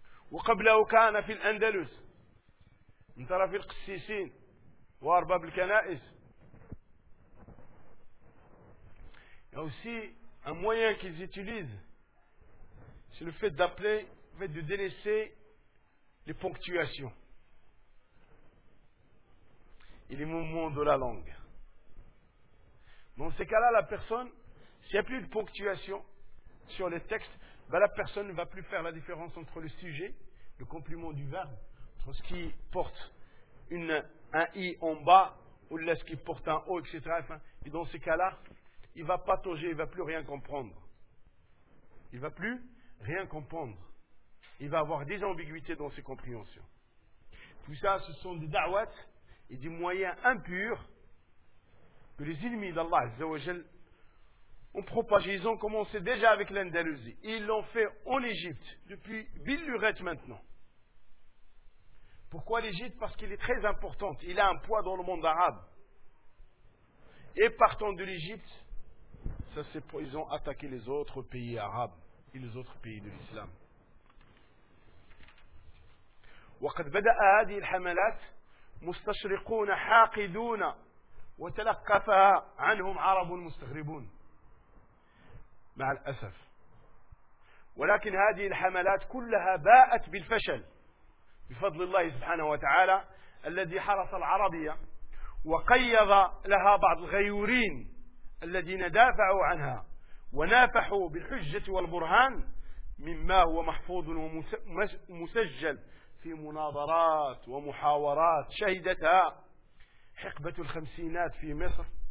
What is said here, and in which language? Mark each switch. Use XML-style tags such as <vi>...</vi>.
<ar>وقبله كان في الاندلس انت راه في القسيسين وارباب الكنائس يا</ar> <fr>aussi un moyen qu'ils utilisent c'est le fait d'appeler le fait de délaisser les ponctuations et les mouvements de la langue. Dans ces cas-là, la personne, s'il n'y a plus de ponctuation sur les textes, ben la personne ne va plus faire la différence entre le sujet, le complément du verbe, entre ce qui porte un « i » en bas, ou ce qui porte un « o », etc. Et dans ces cas-là, il ne va pas toger, il ne va plus rien comprendre. Il ne va plus rien comprendre. Il va avoir des ambiguïtés dans ses compréhensions. Tout ça, ce sont des « da'wat » et des moyens impurs que les ennemis d'Allah Azzawajal ont propagé. Ils ont commencé déjà avec l'Andalousie. Ils l'ont fait en Égypte, depuis Billurette maintenant. Pourquoi l'Égypte? Parce qu'il est très important. Il a un poids dans le monde arabe. Et partant de l'Égypte, ça c'est pour, ils ont attaqué les autres pays arabes et les autres pays de l'islam.</fr> <ar>وقد بدأ هذه الحملات مستشرقون حاقدون وتلقفها عنهم عرب مستغربون مع الأسف ولكن هذه الحملات كلها باءت بالفشل بفضل الله سبحانه وتعالى الذي حرس العربية وقيض لها بعض الغيورين الذين دافعوا عنها ونافحوا بالحجة والبرهان مما هو محفوظ ومسجل في مناظرات ومحاورات شهدتها حقبة الخمسينات في مصر</ar>